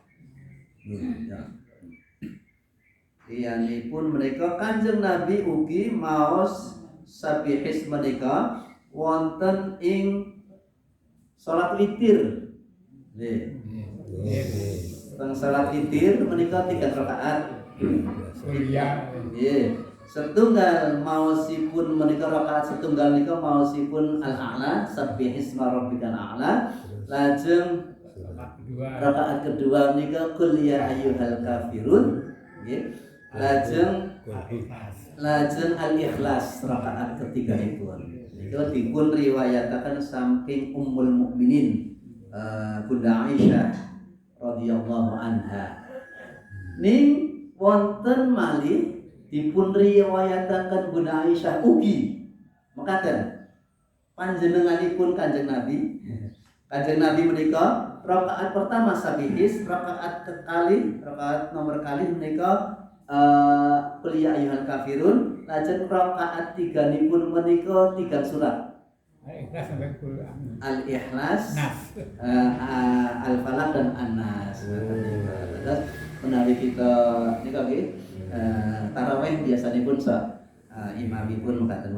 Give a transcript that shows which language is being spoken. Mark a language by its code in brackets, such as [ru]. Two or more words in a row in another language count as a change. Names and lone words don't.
[jv] Liyanipun menika Kanjeng Nabi ugi maos sabihis menika wonten ing salat witir. Nggih. Teng salat witir menika 3 rakaat. Nggih. Setunggal maosipun menika rakaat setunggal nika maosipun [ar] al-a'la sabbihisma rabbikal a'la. [jv] Lajeng rakaat kedua menika [ar] qul ya ayyuhal kafirun. [jv] Nggih. Lajeng al-ikhlas rakaat ketigaipun. Niku dipun riwayataken saking Ummul Mukminin Bunda Aisyah [ar] radhiyallahu anha. [jv] Ning wonten malih dipun riwayataken Bunda Aisyah ugi mekaten panjenenganipun Kanjeng Nabi. Kanjeng Nabi menika rakaat pertama sabihis, rakaat nomor kali menika [ar] qul ya ayyuhal kafirun, [jv] lajeng rakaat tiganipun menika 3 surat. Al-Ikhlas sampai Quran. Al-Ikhlas, Al-Falaq dan An-Nas. Terus menawi kita nika nggih tarawih biasanipun imamipun mekaten.